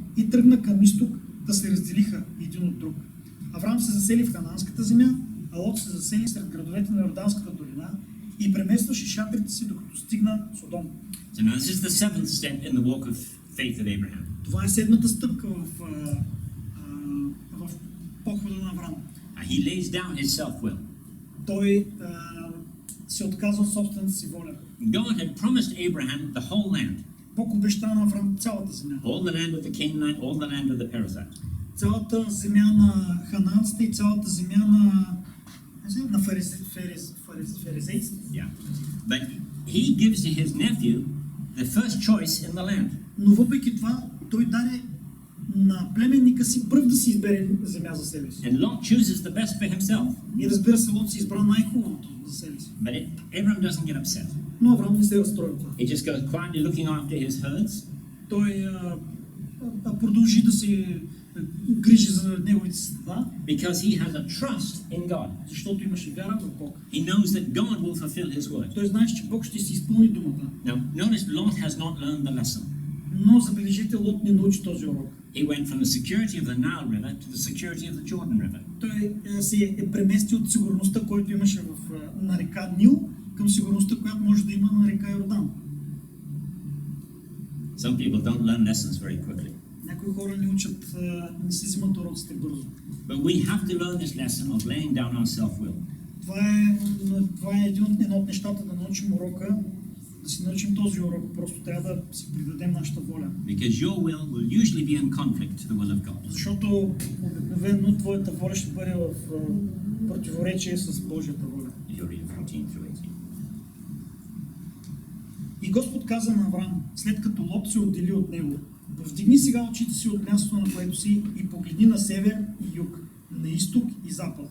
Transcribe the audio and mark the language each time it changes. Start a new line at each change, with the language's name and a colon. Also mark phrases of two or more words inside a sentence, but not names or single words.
Bulgarian: и тръгна към изток да се разделиха един от друг. Авраам се засели в Ханаанската земя, а Лот се засели сред градовете на Йорданската долина и преместваше шатрите си, докато стигна Содом.
English: So now this is the seventh step in the walk of faith of Abraham.
Bulgarian: Това е седмата стъпка в похода на Авраам.
English: He lays down his self-will.
Bulgarian: Той се отказва от собствената си воля.
English: God had promised Abraham the whole land.
Bulgarian: Бог обеща на Авраам цялата земя.
English: All the land of the Canaanite, all the land of the Perizzite.
Bulgarian: Цялата земя на ханаанците и цялата земя на фаризейците.
English: Yeah. But he gives to his nephew the first choice in the land.
Bulgarian: Но въпреки това, той даде на племенника си пръв да си избере земя за себе си.
English: And Lot chooses the best for himself.
Bulgarian: И разбира се, Лот си избра най-хубавото за себе си.
English: But Abraham doesn't get upset.
Bulgarian: Но Авраам не се разстрои това.
English: He just goes quietly looking after his herds.
Bulgarian: Той продължи да се грижи за неговите стада.
English: Because he has a trust in God.
Bulgarian: Защото имаше вяра в Бог.
English: He knows that God will fulfill his word.
Bulgarian: Той знае, че Бог ще си изпълни думата.
English: Now, notice Lot has not learned the lesson.
Bulgarian: Но забележете, Лот не научи този урок.
English: He went from the security of the Nile River to the security of the Jordan River.
Bulgarian: Той се е преместил от сигурността, която имаше на река Нил, към сигурността, която може да има на река Йордан.
English: Some people don't learn lessons very quickly.
Bulgarian: Някои хора не учат, не се взимат уроците бързо.
English: But we have to learn this lesson of laying down our self-will.
Bulgarian: Това е едно от нещата да научим урока, да си научим този урок. Просто трябва да си придадем нашата воля.
English: Because your will usually be in conflict to the will of God.
Bulgarian: Защото обикновено твоята воля ще бъде в противоречие с Божията воля. И Господ каза на Авраам, след като Лот се отдели от него: повдигни сега очите си от мястото, на което си, и погледни на север и юг, на изток и запад.